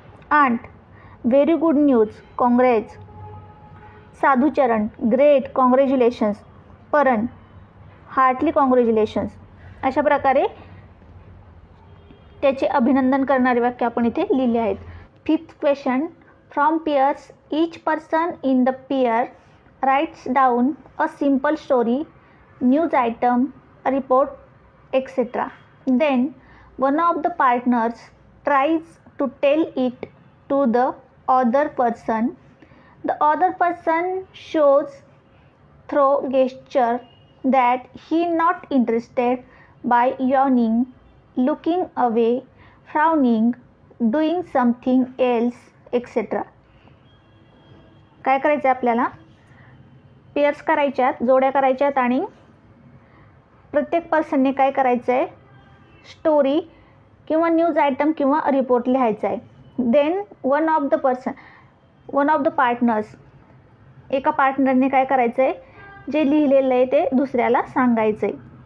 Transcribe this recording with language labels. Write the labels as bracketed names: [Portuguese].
[English] Aunt, very good news, congrats. Sadhucharan, great, congratulations. परण, heartily congratulations. [Marathi] अशा प्रकारे त्याचे अभिनंदन करणारे वाक्य आपण इथे लिहिले आहेत. [English] Fifth question, from pairs each person in the pair writes down a simple story, news item, a report, etc. Then one of the partners tries to tell it to the other person. The other person shows through gesture that he not interested by yawning, looking away, frowning, doing something else etcetera. [Marathi] काय करायचं आहे आपल्याला, pairs करायच्यात, जोड्या करायच्यात आणि प्रत्येक पर्सनने काय करायचं आहे, स्टोरी किंवा न्यूज आयटम किंवा रिपोर्ट लिहायचा आहे. [English] then one of the partners, [Marathi] एका पार्टनरने काय करायचं आहे, जे लिहिलेलं आहे ते दुसऱ्याला सांगायचं आहे.